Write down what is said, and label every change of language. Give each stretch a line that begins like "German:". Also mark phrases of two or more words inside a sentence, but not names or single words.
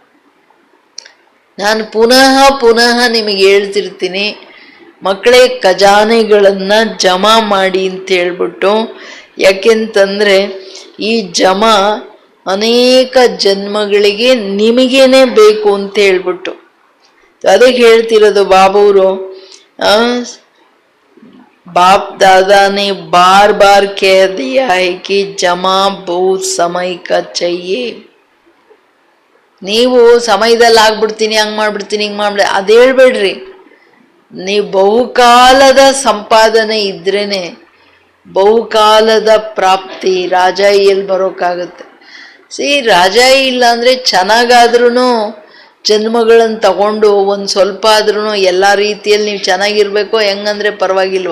Kannada: ನಾನು ಪುನಃ ಪುನಃ ನಿಮಗೆ ಹೇಳ್ತಿರ್ತೀನಿ, ಮಕ್ಕಳೇ ಖಜಾನೆಗಳನ್ನ ಜಮಾ ಮಾಡಿ ಅಂತ ಹೇಳ್ಬಿಟ್ಟು. ಯಾಕೆಂತಂದ್ರೆ ಈ ಜಮಾ ಅನೇಕ ಜನ್ಮಗಳಿಗೆ ನಿಮಗೇನೆ ಬೇಕು ಅಂತ ಹೇಳ್ಬಿಟ್ಟು. ಅದಕ್ಕೆ ಹೇಳ್ತಿರೋದು ಬಾಬೂರು,
Hindi: बाप दादा ने बार बार कह दिया है कि जमा बहुत समय का चाहिए.
Kannada: ನೀವು ಸಮಯದಲ್ಲಿ ಆಗ್ಬಿಡ್ತೀನಿ, ಹಂಗ್ ಮಾಡ್ಬಿಡ್ತೀನಿ, ಹಿಂಗ್ ಮಾಡ್ಬಿಡ ಅದ್ ಹೇಳ್ಬೇಡ್ರಿ. ನೀವು ಬಹುಕಾಲದ ಸಂಪಾದನೆ ಇದ್ರೇನೆ ಬಹುಕಾಲದ ಪ್ರಾಪ್ತಿ. ರಾಜಾಯಿಯಲ್ಲಿ ಬರೋಕ್ಕಾಗತ್ತೆ. ರಾಜಾಯಿ ಇಲ್ಲ ಅಂದ್ರೆ ಚೆನ್ನಾಗಾದ್ರೂ ಜನ್ಮಗಳನ್ನು ತಗೊಂಡು ಒಂದು ಸ್ವಲ್ಪ ಆದ್ರೂ ಎಲ್ಲ ರೀತಿಯಲ್ಲಿ ನೀವು ಚೆನ್ನಾಗಿರ್ಬೇಕೋ, ಹೆಂಗಂದ್ರೆ ಪರವಾಗಿಲ್ವೋ.